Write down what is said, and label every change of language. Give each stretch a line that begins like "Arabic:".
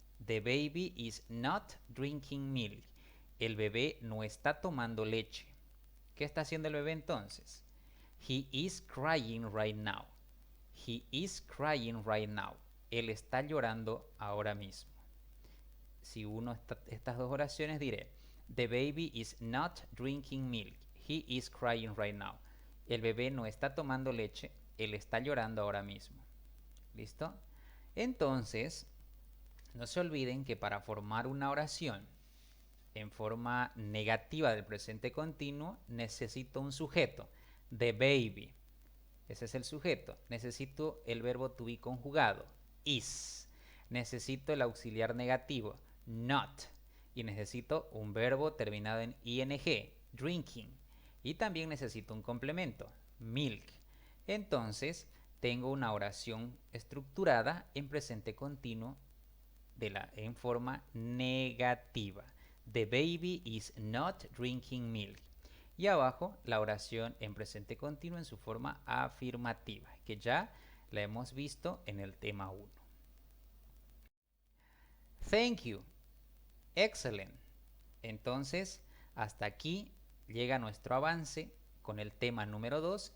English: The baby is not drinking milk.
Spanish: El bebé no está tomando leche. ¿Qué está haciendo el bebé entonces?
English: He is crying right now. He is crying right now.
Spanish: Él está llorando ahora mismo. Si uno estas dos oraciones diré,
English: the baby is not drinking milk. He is crying right now.
Spanish: El bebé no está tomando leche. Él está llorando ahora mismo. ¿Listo? Entonces, no se olviden que para formar una oración en forma negativa del presente continuo, necesito un sujeto.
English: The baby.
Spanish: Ese es el sujeto. Necesito el verbo to be conjugado. Is. Necesito el auxiliar negativo. Not. Y necesito un verbo terminado en ing. Drinking. Y también necesito un complemento. Milk. Entonces, tengo una oración estructurada en presente continuo en forma negativa.
English: The baby is not drinking milk.
Spanish: Y abajo la oración en presente continuo en su forma afirmativa, que ya la hemos visto en el tema 1.
English: Thank you. Excellent.
Spanish: Entonces, hasta aquí llega nuestro avance con el tema número 2.